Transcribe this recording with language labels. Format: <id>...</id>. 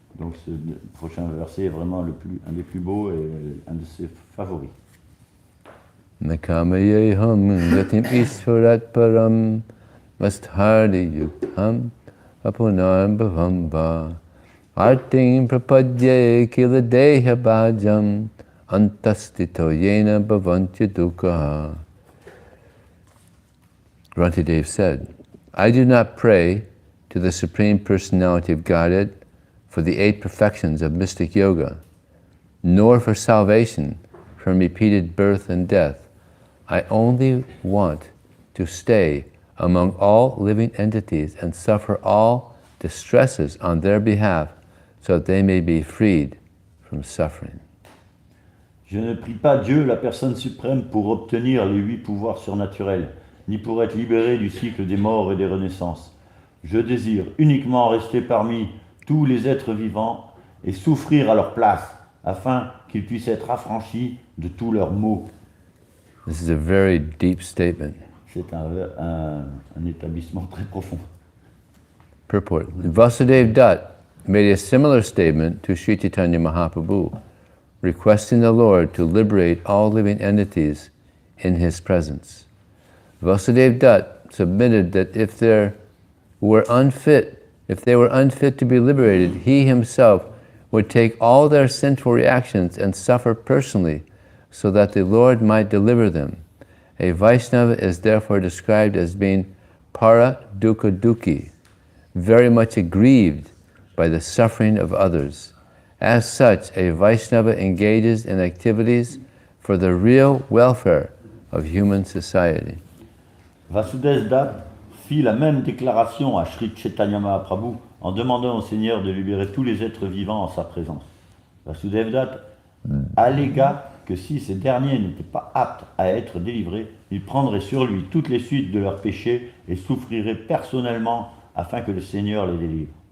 <fr>Donc ce prochain verset est vraiment un des plus beaux et un de ses favoris.</fr> <sa>Nakamayeham gatim isvarat param masthardi yukham apunam bhavamba arting prapadye kila deha bhajam antastito yena bhavantya dukha.</sa> <en>Grantidev said, I do not pray to the Supreme Personality of Godhead for the 8 perfections of mystic yoga, nor for salvation from repeated birth and death. I only want to stay among all living entities and suffer all distresses on their behalf so that they may be freed from suffering.</en> <fr>Je ne prie pas Dieu, la personne suprême, pour obtenir les 8 pouvoirs surnaturels, ni pour être libéré du cycle des morts et des renaissances. Je désire uniquement rester parmi tous les êtres vivants et souffrir à leur place, afin qu'ils puissent être affranchis de tous leurs maux.</fr> <en>This is a very deep statement.</en> <fr>C'est un établissement très profond.</fr> <en>Purport. Vasudev Dutt made a similar statement to Sri Chaitanya Mahaprabhu, requesting the Lord to liberate all living entities in his presence. Vasudev Dutt submitted that if they were unfit to be liberated, he himself would take all their sinful reactions and suffer personally so that the Lord might deliver them. A Vaishnava is therefore described as being para dukkha dukhi, very much aggrieved by the suffering of others. As such, a Vaishnava engages in activities for the real welfare of human society.</en> <fr>Vasudev Dutt fit la même déclaration à Sri Chaitanya Mahaprabhu en demandant au Seigneur de libérer tous les êtres vivants en sa présence. Vasudev Dutt allégua que si ces derniers n'étaient pas aptes à être délivrés, il prendrait sur lui toutes les suites de leurs péchés et souffrirait personnellement afin que le Seigneur les délivre.</fr>